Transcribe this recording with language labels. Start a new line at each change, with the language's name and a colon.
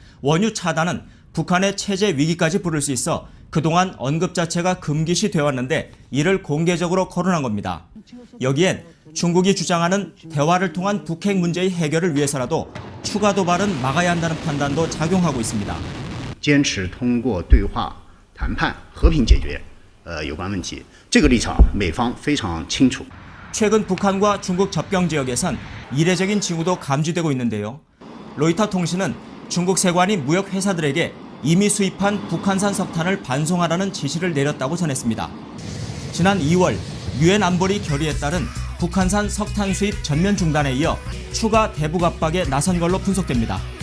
Korean: 원유 차단은 북한의 체제 위기까지 부를 수 있어 그동안 언급 자체가 금기시 되어 왔는데 이를 공개적으로 거론한 겁니다. 여기엔 중국이 주장하는 대화를 통한 북핵 문제의 해결을 위해서라도 추가 도발은 막아야 한다는 판단도 작용하고 있습니다.
Chinese: 坚持通过对话谈判和平解决有关问题这个立场美方非常清楚
Korean: 최근 북한과 중국 접경 지역에선 이례적인 징후도 감지되고 있는데요. 로이터 통신은 중국 세관이 무역 회사들에게 이미 수입한 북한산 석탄을 반송하라는 지시를 내렸다고 전했습니다. 지난 2월 유엔 안보리 결의에 따른 북한산 석탄 수입 전면 중단에 이어 추가 대북 압박에 나선 걸로 분석됩니다.